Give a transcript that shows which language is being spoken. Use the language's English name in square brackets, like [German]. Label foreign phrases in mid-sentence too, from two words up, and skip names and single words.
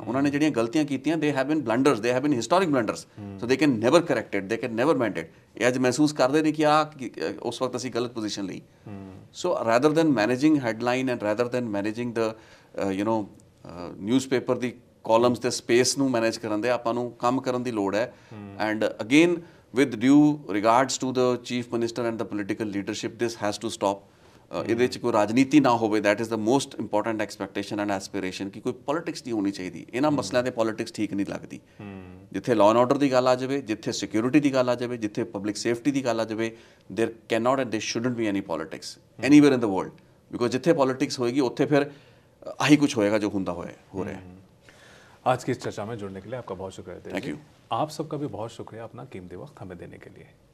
[Punjabi] ਉਹਨਾਂ ਨੇ ਜਿਹੜੀਆਂ ਗਲਤੀਆਂ ਕੀਤੀਆਂ [English] they have been blunders, they have been historic blunders, so they can never correct it, they can never mend it. [Punjabi] ਇਹ ਅੱਜ ਮਹਿਸੂਸ ਕਰਦੇ ਨੇ ਕਿ ਉਸ ਵਕਤ ਅਸੀਂ ਗਲਤ ਪੋਜੀਸ਼ਨ ਲਈ। [English] so rather than managing headline and rather than managing the newspaper [Punjabi] ਦੀ ਕਾਲਮਸ ਤੇ ਸਪੇਸ ਨੂੰ ਮੈਨੇਜ ਕਰਨ ਦੇ ਆਪਾਂ ਨੂੰ ਕੰਮ ਕਰਨ ਦੀ ਲੋੜ ਹੈ। [English] and again with due regards to the chief minister and the political leadership, this has to stop. [Punjabi] ਇਹਦੇ ਵਿੱਚ ਕੋਈ ਰਾਜਨੀਤੀ ਨਾ ਹੋਵੇ, [English] that is the most important expectation and aspiration [Punjabi] ਕਿ ਕੋਈ ਪੋਲਿਟਿਕਸ ਨਹੀਂ ਹੋਣੀ ਚਾਹੀਦੀ। ਇਹਨਾਂ ਮਸਲਿਆਂ ਤੇ ਪੋਲਿਟਿਕਸ ਠੀਕ ਨਹੀਂ ਲੱਗਦੀ। ਜਿੱਥੇ [English] law and order [Punjabi] ਦੀ ਗੱਲ ਆ ਜਾਵੇ, ਜਿੱਥੇ ਸਿਕਿਉਰਿਟੀ ਦੀ ਗੱਲ ਆ ਜਾਵੇ, ਜਿੱਥੇ [English] public safety [Punjabi] ਦੀ ਗੱਲ ਆ ਜਾਵੇ, [English] there cannot and there shouldn't be any politics anywhere in the world, because [Punjabi] ਜਿੱਥੇ ਪੋਲਿਟਿਕਸ ਹੋਏਗੀ ਉੱਥੇ ਫਿਰ ਆਹੀ ਕੁਝ ਹੋਏਗਾ [Hindi] जो हो रहा है। आज की इस चर्चा में जुड़ने के लिए आपका बहुत शुक्रिया। [English] thank you. [Hindi] आप सबका भी बहुत शुक्रिया अपना कीमती वक्त हमें देने के लिए।